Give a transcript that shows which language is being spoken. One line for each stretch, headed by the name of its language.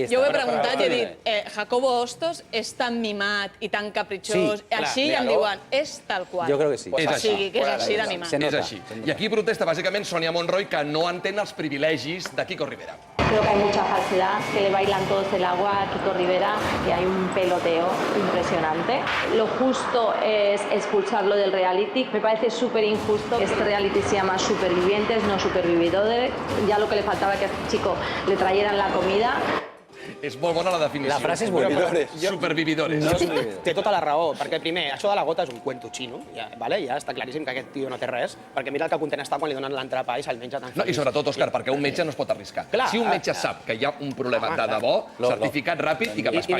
Catalan: Jo ho he preguntat i he dit, Jacobo Hostos és tan mimat i tan capritxós, així em diuen, és tal qual. Jo crec que sí. És així. O sigui, que és així de mimat. És així. I aquí protesta bàsicament Sonia Monroy, que no entén els privilegis de Kiko Rivera.
Spanish: Creo que hay mucha falsedad, que le bailan todos el agua a Kiko Rivera y hay un peloteo impresionante. Lo justo es expulsarlo del reality. Me parece súper injusto que este reality se llama Supervivientes, no Supervividores. Ya lo que le faltaba es que a este chico le trayeran la comida.
Catalan: És molt bona la definició. La frase és bona. Supervividores. Té tota la raó, perquè primer, això de la gota és un cuento xino, ja està claríssim que aquest tio no té res, perquè mira el que content està quan li donen l'entrepà i se'l menja tan feliç. I sobretot, Òscar, perquè un metge no es pot arriscar. Si un metge sap que hi ha un problema de debò, certificat ràpid i cap a Espanya.